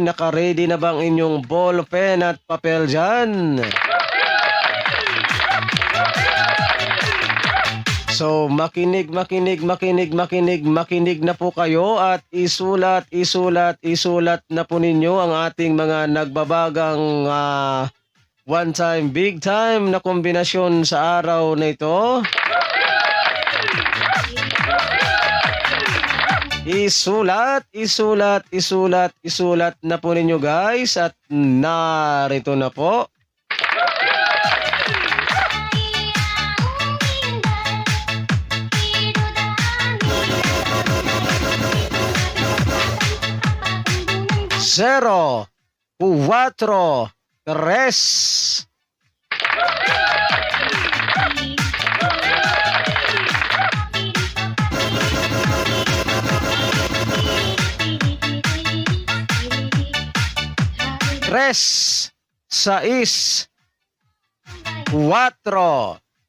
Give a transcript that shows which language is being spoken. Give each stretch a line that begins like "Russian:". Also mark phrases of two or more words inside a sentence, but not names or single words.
Filipino: Naka-ready na bang inyong ball pen at papel dyan? So makinig na po kayo at isulat na po ninyo ang ating mga nagbabagang
English: one time, big time
Filipino: na kombinasyon sa araw na ito. Isulat na po ninyo guys at narito na po. Zero, cuatro, tres. Tres, seis, cuatro.